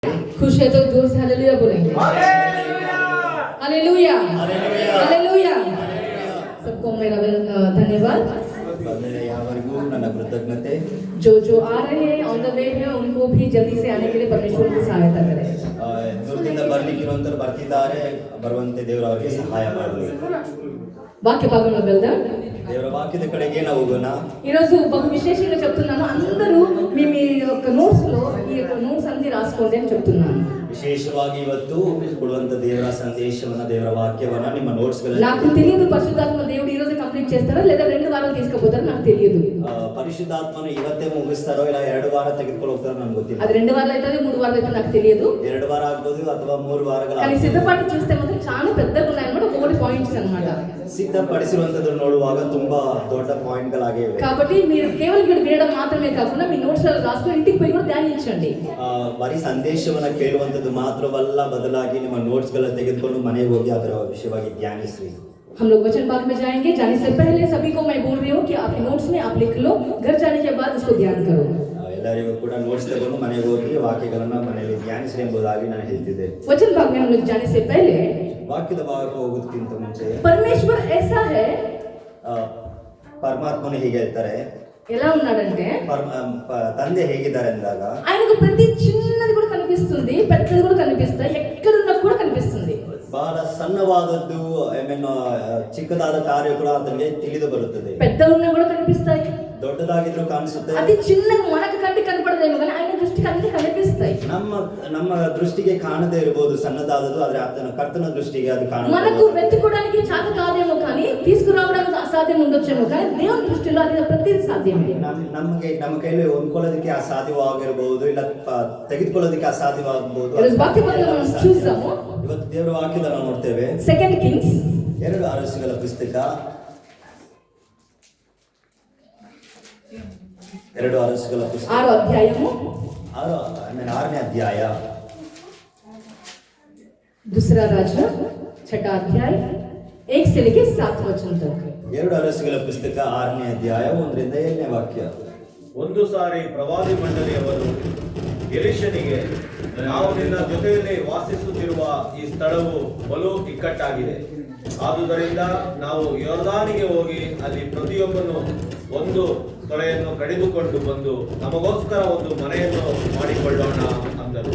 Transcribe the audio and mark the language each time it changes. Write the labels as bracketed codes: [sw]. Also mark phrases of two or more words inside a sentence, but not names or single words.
[hi] खुश है तो जोर से हालेलुया बोलेंगे। हालेलुया हालेलुया। सबको मेरा धन्यवाद। [kn] ನನ್ನ ಕೃತಜ್ಞತೆ। [hi] जो जो आ रहे हैं [en] on the way [hi] है उनको भी जल्दी से आने के लिए परमेश्वर की सहायता करें। [kn] ದೂರದಿಂದ ಬರ್ಲಿಕ್ಕಿರುವಂತರು ಬರ್ತಿದ್ದಾರೆ, ಬರುವಂತೆ ದೇವರು ಅವರಿಗೆ ಸಹಾಯ ಮಾಡಲಿ। [te] వాక్య భాగంలో వెళ్దాం। [kn] ದೇವರ ವಾಕ್ಯದ ಕಡೆಗೆ ನಾವು ಹೋಗೋಣ। [te] ఈరోజు బహు విశేషంగా చెప్తున్నాను, అందరూ మీ మీ యొక్క నోట్స్ లో ఈ యొక్క నోట్స్ అన్ని రాసుకోండి అని చెప్తున్నాను। [kn] ವಿಶೇಷವಾಗಿ ಇವತ್ತು ಕೊಡುವಂತ ದೇವರ ಸಂದೇಶವನ್ನ, ದೇವರ ವಾಕ್ಯವನ್ನ ನಿಮ್ಮ ನೋಟ್ಸ್ ಗಳಲ್ಲಿ [te] నాకు తెలియదు పరిశుద్ధాత్మ దేవుడు ఈ రోజు కంప్లీట్ చేస్తారా లేదా 2 వారాలు తీసుకుపోతారో నాకు తెలియదు। [kn] ಪರಿಶುದ್ಧಾತ್ಮನು ಇವತ್ತೇ ಮುಗಿಸ್ತಾರೋ ಇಲ್ಲ 2 ವಾರ ತೆಗೆದುಕೊಂಡು ಹೋಗ್ತಾರೋ ನನಗೆ ಗೊತ್ತಿಲ್ಲ। [te] అది 2 వారాలు అవుతుంది 3 వారాలు అవుతుంది నాకు తెలియదు। [kn] 2 వాರ ಆಗ್ಬೋದು ಅಥವಾ 3 వాರಗಳು [te] కానీ సిద్ధపాటు చూస్తే మాత్రం చాలా పెద్దగా ఉన్నాయన్నమాట, 3 పాయింట్స్ అన్నమాట। [kn] సిద్ధపಡಿಸಿರುವಂತದ್ದು ನೋಡುವಾಗ ತುಂಬಾ ದೊಡ್ಡ ಪಾಯಿಂಟ್ ಗಳಾಗಿವೆ। [te] కాబట్టి మీరు కేవలం ఇక్కడ వినడం మాత్రమే కాకుండా మీ నోట్స్ లో రాసుకొని ఇంటికి పోయి కూడా ధ్యానించండి। [kn] ಬರೀ ಸಂದೇಶವನ್ನ ಕೇಳುವಂತದ್ದು ಮಾತ್ರವಲ್ಲ, ಬದಲಾಗಿ ನಿಮ್ಮ ನೋಟ್ಸ್ ಗಳ ತೆಗೆದುಕೊಂಡು ಮನೆಗೆ ಹೋಗಿ ಅದರ ವಿಷಯವಾಗಿ ಧ್ಯಾನಿಸಿ। [hi] हम लोग वचन भाग में जाएंगे। जाने से पहले सभी को मैं बोल रही हूँ कि आपके नोट्स में आप लिख लो, घर जाने के बाद उसको ध्यान करो। [kn] ಎಲ್ಲರಿಗೂ ಕೂಡ ನೋಟ್ಸ್ ತಗೊಂಡು ಮನೆಗೆ ಹೋಗಿ ವಾಕ್ಯಗಳನ್ನ ಮನೆಯಲ್ಲಿ ಧ್ಯಾನಿಸಿ ಎಂಬುದಾಗಿ ನಾನು ಹೇಳ್ತಿದ್ದೆ। [hi] वचन भाग में हम लोग जाने से पहले [kn] ವಾಕ್ಯದ ಭಾಗಕ್ಕೆ ಹೋಗೋದಕ್ಕಿಂತ ಮುಂಚೆ [hi] परमेश्वर ऐसा है, [kn] ಪರಮಾತ್ಮನು ಹೀಗೆ ಹೇಳ್ತಾರೆ, [te] ఎలా ఉన్నాడంటే [kn] ತಂದೆ ಹೇಗಿದ್ದಾರೆ ಅಂದಾಗ [te] ఆయనకు ప్రతి చిన్నది కూడా కనిపిస్తుంది, పెద్దది కూడా కనిపిస్తాయి, ఎక్కడున్నా కూడా కనిపిస్తుంది। [kn] ಬಹಳ ಸಣ್ಣವಾದದ್ದು [en] I mean [kn] ಚಿಕ್ಕದಾದ ಕಾರ್ಯ ಕೂಡ ಆತನಿಗೆ ತಿಳಿದು ಬರುತ್ತದೆ। [te] పెద్ద ఉన్నా కూడా కనిపిస్తాయి, [kn] ದೊಡ್ಡದಾಗಿದ್ರು ಕಾಣಿಸುತ್ತೆ। [te] అది చిన్నగా మనకు కంటికి కనపడదేమో కానీ ఆయన దృష్టికి అన్ని కనిపిస్తాయి। [kn] ನಮ್ಮ దృష్టిಗೆ ಕಾಣದೇ ಇರಬಹುದು ಸಣ್ಣದಾದದ್ದು, ಆದ್ರೆ ಕರ್ತನ ದೃಷ್ಟಿಗೆ ಅದು ಕಾಣುತ್ತೆ। [te] మనకు వెతుకోవడానికి చేత కాదేమో కానీ తీసుకురావడానికి అసాధ్యం ఉండొచ్చేమో కానీ దేవుని దృష్టిలో అది ప్రతిదీ సాధ్యమే। [kn] ನಮ್ಮ ಕೈಲಿ ಹೊಂದ್ಕೊಳ್ಳೋದಕ್ಕೆ ಅಸಾಧ್ಯವಾಗಿರಬಹುದು, ಇಲ್ಲ ತೆಗೆದುಕೊಳ್ಳೋದಕ್ಕೆ ಅಸಾಧ್ಯವಾಗಬಹುದು। [te] మనం చూద్దాము। [kn] ಇವತ್ತು ದೇವರ ವಾಕ್ಯದ ನಾವು ನೋಡ್ತೇವೆ। 2 ಕಿಂಗ್ಸ್ 2 ಅರಸುಗಳ ಪುಸ್ತಕ 2 ಅರಸುಗಳ ಪುಸ್ತಕ [te] 6వ అధ్యాయము [kn] 6ನೇ ಅಧ್ಯಾಯ। [hi] दूसरा राजा 6ठा अध्याय 1 से लेकर 7 वचन तक। [kn] 2 ಅರಸುಗಳ ಪುಸ್ತಕ 6ನೇ ಅಧ್ಯಾಯ 1 ರಿಂದ 7ನೇ ವಾಕ್ಯ। ಒಂದು ಸಾರಿ ಪ್ರವಾದಿ ಮಂಡಳಿಯವರು ಎಲಿಷನಿಗೆ, ನಾವು ನಿನ್ನ ಜೊತೆಯಲ್ಲಿ ವಾಸಿಸುತ್ತಿರುವ ಈ ಸ್ಥಳವು ಬಲು ಇಕ್ಕಟ್ಟಾಗಿದೆ, ಆದುದರಿಂದ ನಾವು ಯೋರ್ದಾನಿಗೆ ಹೋಗಿ ಅಲ್ಲಿ ಪ್ರತಿಯೊಬ್ಬನು ಒಂದು ತೊಳೆಯನ್ನು ಕಡಿದುಕೊಂಡು ಬಂದು ನಮಗೋಸ್ಕರ ಒಂದು ಮನೆಯನ್ನು ಮಾಡಿಕೊಳ್ಳೋಣ ಅಂದರು।